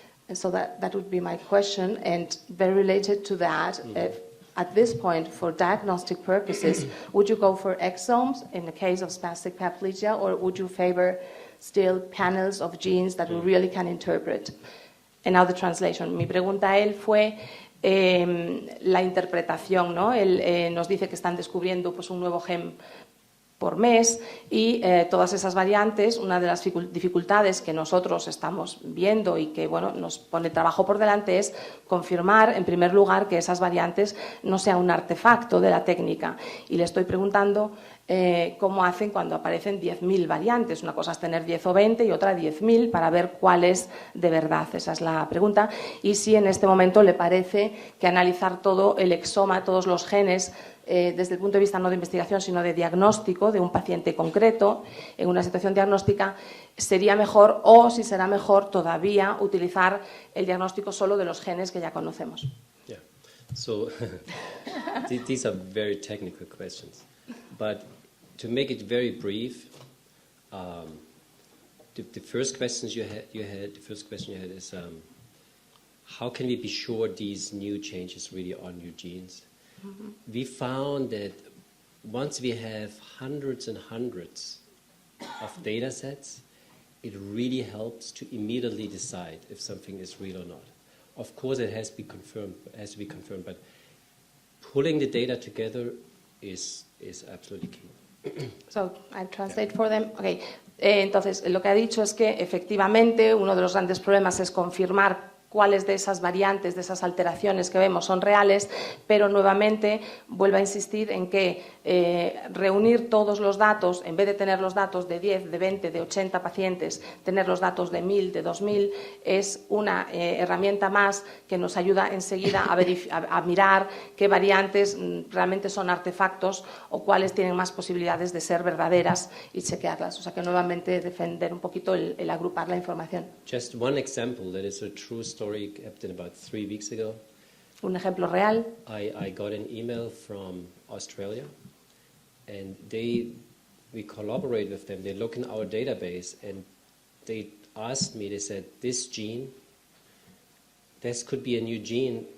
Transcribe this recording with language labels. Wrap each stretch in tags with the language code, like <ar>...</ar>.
<en>And so that would be my question. And very related to that, at this point, for diagnostic purposes, would you go for exomes in the case of spastic paraplegia, or would you favor still panels of genes that we really can interpret? And now the translation.</en> <es>Mi pregunta a él fue la interpretación, ¿no? Él nos dice que están descubriendo pues, un nuevo gen por mes y todas esas variantes, una de las dificultades que nosotros estamos viendo y que nos pone trabajo por delante es confirmar, en primer lugar, que esas variantes no sean un artefacto de la técnica. Y le estoy preguntando cómo hacen cuando aparecen 10.000 variantes. Una cosa es tener 10 o 20 y otra 10.000 para ver cuál es de verdad. Esa es la pregunta. Y si en este momento le parece que analizar todo el exoma, todos los genes, desde el punto de vista no de investigación, sino de diagnóstico de un paciente concreto, en una situación diagnóstica, sería mejor o si será mejor todavía utilizar el diagnóstico solo de los genes que ya conocemos.</es> <en>Yeah. So these are very technical questions, but to make it very brief, the first question you had is how can we be sure these new changes really are new genes? Mm-hmm. We found that once we have hundreds and hundreds of data sets, it really helps to immediately decide if something is real or not. Of course, it has to be confirmed, but pulling the data together is absolutely key. So, I translate for them. Okay.</en> <es>Entonces, lo que ha dicho es que efectivamente uno de los grandes problemas es confirmar cuáles de esas variantes, de esas alteraciones que vemos son reales, pero nuevamente vuelve a insistir en que reunir todos los datos, en vez de tener los datos de 10, de 20, de 80 pacientes, tener los datos de 1.000, de 2.000, es una herramienta más que nos ayuda enseguida a mirar qué variantes realmente son artefactos o cuáles tienen más posibilidades de ser verdaderas y chequearlas. O sea que nuevamente defender un poquito el agrupar la información.</es> <en>Just one example that is a true story happened about 3 weeks ago.</en> <es>Un ejemplo real.</es> <en>I got an email from Australia, and we collaborate with them. They look in our database, and they asked me. They said, "This gene, this could be a new gene.</en>